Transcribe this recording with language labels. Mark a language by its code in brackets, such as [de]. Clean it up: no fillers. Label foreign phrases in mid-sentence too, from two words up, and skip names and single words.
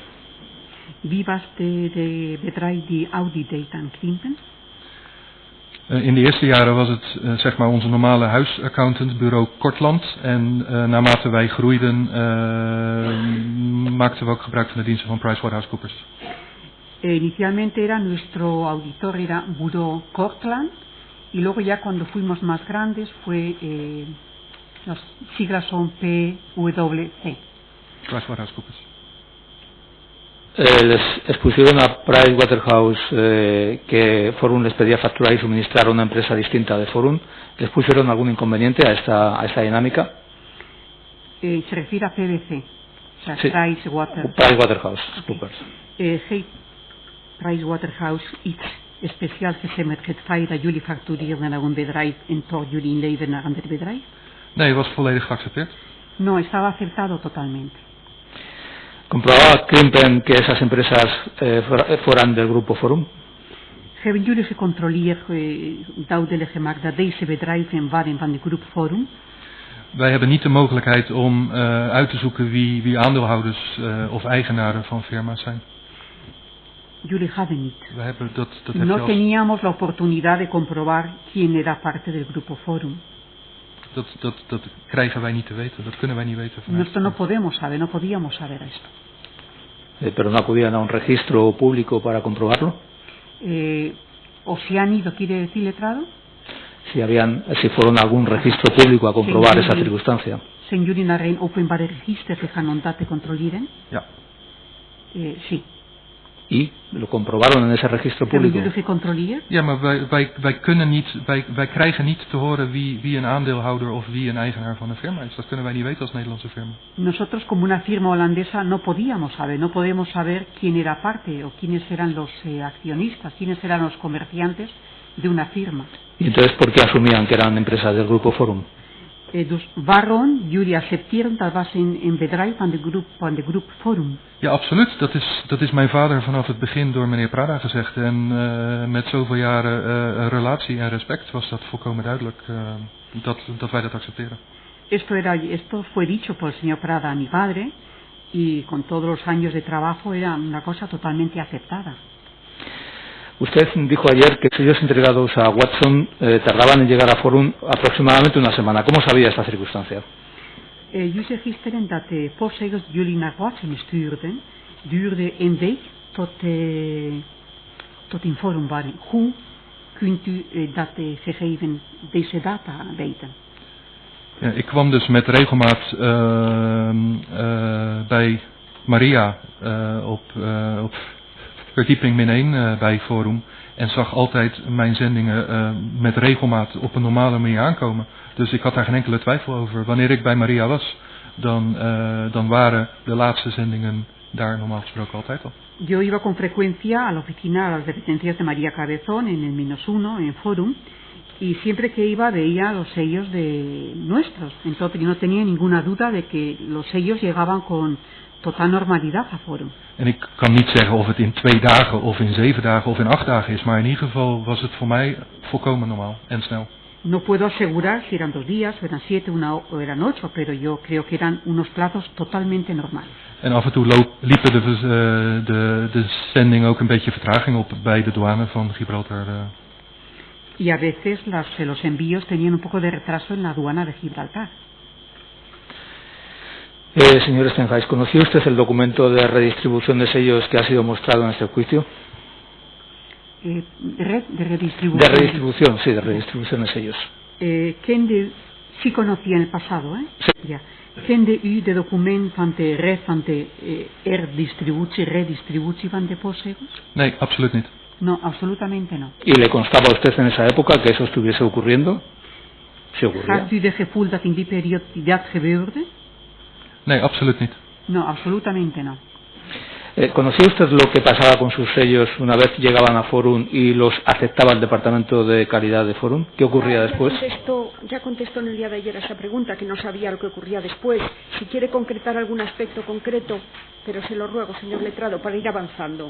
[nl] Wie was de bedrijf die audit deed aan Krimpen? In de eerste jaren was het zeg maar onze normale huisaccountant, bureau Kortland. En naarmate wij groeiden maakten we ook gebruik van de diensten van PricewaterhouseCoopers. [es] Inicialmente era nuestro auditor era bureau Kortland y luego ya cuando fuimos más grandes fue las siglas son PwC. PricewaterhouseCoopers. Les expusieron a Pricewaterhouse que Forum les pedía facturar y suministrar a una empresa distinta de Forum. ¿Les pusieron algún inconveniente a esta dinámica? Se refiere a PwC. O sea, sí. PricewaterhouseCoopers. [nl] Pricewaterhouse iets speciaal gezegd met het feit dat jullie factureren naar een bedrijf en toch jullie inleveren naar een ander bedrijf? Nee, het was volledig geaccepteerd. [es] No, estaba aceptado totalmente. ¿Comprobaba Krimpen que esas empresas fueran del grupo Forum? [nl] Hebben jullie gecontroleerd, duidelijk gemaakt dat deze bedrijven waren van de groep Forum? Wij hebben niet de mogelijkheid om uit te zoeken wie aandeelhouders of eigenaren van firma's zijn. Jullie hadden niet. We hebben dat [es] no teníamos la oportunidad de comprobar quién era parte del grupo Forum. [nl] Dat krijgen wij niet te weten, dat kunnen wij niet weten. [es] Nosotros no podemos saber, no podíamos saber esto. ¿Pero no acudían a un registro público para comprobarlo? ¿O si han ido, quiere decir letrado? Si fueron a algún registro público a comprobar esa circunstancia. [nl] Zijn jullie naar een openbaar register gegaan om dat te controleren? Ja. [es] Sí. ¿Y lo comprobaron en ese registro público? [nl] Hebben jullie gecontroleerd? Ja, maar wij krijgen niet te horen wie een aandeelhouder of wie een eigenaar van een firma is. Dat kunnen wij niet weten als Nederlandse firma. [es] Nosotros como una firma holandesa no podíamos saber, no podemos saber quién era parte o quiénes eran los accionistas, quiénes eran los comerciantes de una firma. ¿Y entonces por qué asumían que eran empresas del grupo Forum? [nl] Dus waarom jullie accepteren dat was een bedrijf van de groep Forum? Ja, absoluut. Dat is mijn vader vanaf het begin door meneer Prada gezegd. En met zoveel jaren relatie en respect was dat volkomen duidelijk dat wij dat accepteren. [es] Esto fue dicho por el señor Prada a mi padre y con todos los años de trabajo era una cosa totalmente aceptada. Usted dijo ayer que sellos entregados a Watson tardaban en llegar a Forum aproximadamente una semana. ¿Cómo sabía esta circunstancia? [nl] Jullie zegt gisteren dat de postzegels die jullie naar Watsum stuurden, duurde een week tot in Forum waren. Hoe kunt u dat gegeven, deze data weten? Ja, ik kwam dus met regelmaat bij Maria op verdieping -1 bij Forum en zag altijd mijn zendingen met regelmaat op een normale manier aankomen. Dus ik had daar geen enkele twijfel over. Wanneer ik bij Maria was, dan waren de laatste zendingen daar normaal gesproken altijd al. [es] Yo iba con frecuencia a la oficina, a las dependencias de María Cabezón en el -1, en Forum, y siempre que iba veía los sellos de nuestros. Entonces yo no tenía ninguna duda de que los sellos llegaban con total normalidad a Forum. [nl] En ik kan niet zeggen of het in 2 dagen of in 7 dagen of in 8 dagen is, maar in ieder geval was het voor mij volkomen normaal en snel. [es] No puedo asegurar si eran 2 días, o eran 7 o eran 8, pero yo creo que eran unos plazos totalmente normales. [nl] En af en toe liepen de zendingen ook een beetje vertraging op bij de douane van Gibraltar. [es] Y a veces los envíos tenían un poco de retraso en la aduana de Gibraltar. Señor Stenhuis, ¿conoció usted el documento de redistribución de sellos que ha sido mostrado en este juicio? De redistribución. De redistribución, sí, de redistribución de sellos. Sí conocía en el pasado, ¿eh? Sí. [nl] Ja. Kende u de document van de redistributie van de postzegels? Nee, absoluut niet. [es] No, absolutamente no. ¿Y le constaba a usted en esa época que eso estuviese ocurriendo? ¿Se ocurría? [nl] Had u de gevoel dat in die periode dat gebeurde? Nee, absoluut niet. [es] No, absolutamente no. ¿Conocía usted lo que pasaba con sus sellos una vez llegaban a Forum y los aceptaba el Departamento de Calidad de Forum? ¿Qué ocurría después? Ya contestó en el día de ayer a esa pregunta, que no sabía lo que ocurría después. Si quiere concretar algún aspecto concreto, pero se lo ruego, señor letrado, para ir avanzando.